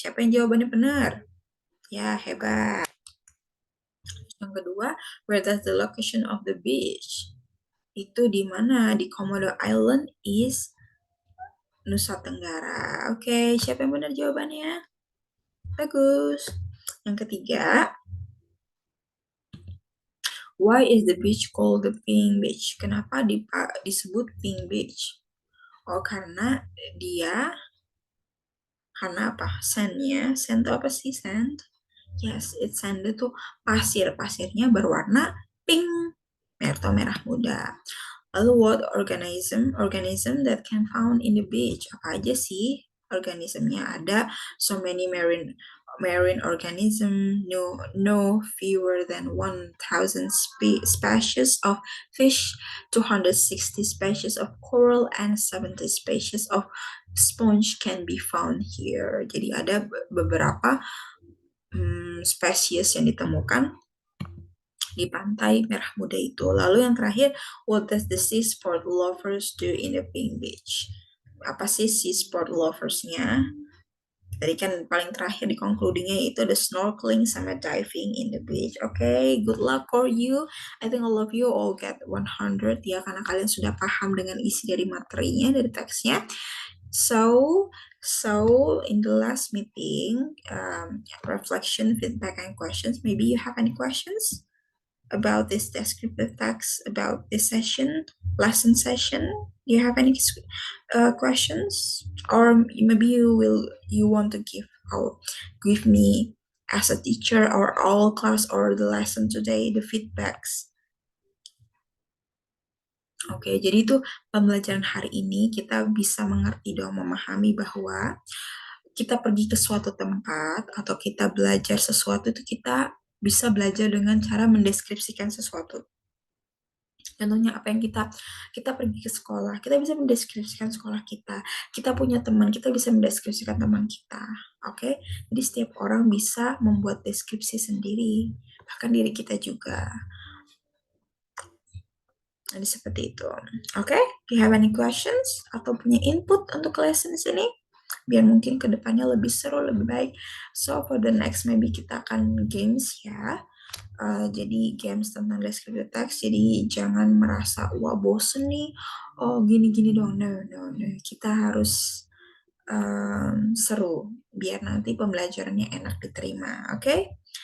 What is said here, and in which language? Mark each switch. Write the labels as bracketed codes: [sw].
[id] Siapa yang jawabannya benar? Ya, hebat. Yang kedua, [en] where does the location of the beach? [id] Itu di mana? Di Komodo Island is Nusa Tenggara. Oke, siapa yang benar jawabannya? Bagus. Yang ketiga, [en] why is the beach called the Pink Beach? [id] Kenapa disebut Pink Beach? Oh, karena dia Karena apa? Sandnya, sand itu apa sih sand? [en] Yes, it's sand [id] itu pasir. Pasirnya berwarna pink atau merah muda. Lalu [en] what organism? Organism that can found in the beach. [id] Apa aja sih organismnya? Ada [en] so many marine organism, no fewer than 1,000 species of fish, 260 species of coral, and 70 species of sponge can be found here. [id] Jadi ada beberapa spesies yang ditemukan di pantai Merah Muda itu. Lalu yang terakhir, [en] what does the sea sport lovers do in the pink beach? [id] Apa sih sea sport loversnya? Tadi kan paling terakhir di concludingnya itu ada snorkeling sama diving [en] in the beach. Okay, good luck for you. I think all of you all get 100 [id] ya, karena kalian sudah paham dengan isi dari materinya, dari teksnya. [en] So, in the last meeting, reflection, feedback, and questions. Maybe you have any questions about this descriptive text, about this session, lesson session? Do you have any questions, or maybe you want to give me as a teacher or all class or the lesson today the feedbacks? [id] Oke, jadi itu pembelajaran hari ini kita bisa mengerti dong, memahami bahwa kita pergi ke suatu tempat atau kita belajar sesuatu itu kita bisa belajar dengan cara mendeskripsikan sesuatu. Contohnya apa yang kita pergi ke sekolah, kita bisa mendeskripsikan sekolah kita. Kita punya teman, kita bisa mendeskripsikan teman kita. Oke? Jadi setiap orang bisa membuat deskripsi sendiri, bahkan diri kita juga. Jadi seperti itu. Oke? [en] Do you have any questions [id] atau punya input untuk lesson sini? Biar mungkin kedepannya lebih seru, lebih baik. [en] So, for the next maybe [id] kita akan [en] games ya. [id] Jadi games tentang descriptive text, jadi jangan merasa wah bosen nih, oh gini-gini dong, no, kita harus seru biar nanti pembelajarannya enak diterima. Oke?